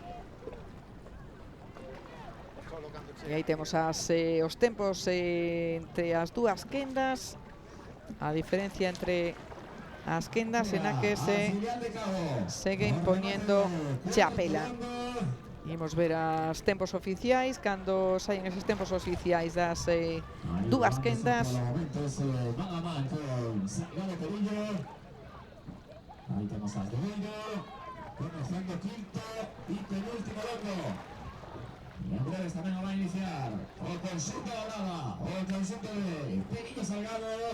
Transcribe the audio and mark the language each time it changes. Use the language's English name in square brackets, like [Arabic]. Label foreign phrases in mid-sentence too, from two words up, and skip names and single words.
[Galician] E aí temos os tempos entre as dúas quendas, a diferencia entre as quendas en a que se segue impoñendo Chapela. Imos ver os tempos oficiais, cando saen esos tempos oficiais das dúas quendas. [Spanish] Ahí tenemos a Domingo, comenzando quinto y penúltimo londo. Y en breves también va a iniciar [Galician] o conxunto da Brava, o conxunto de Pequillo Salgado.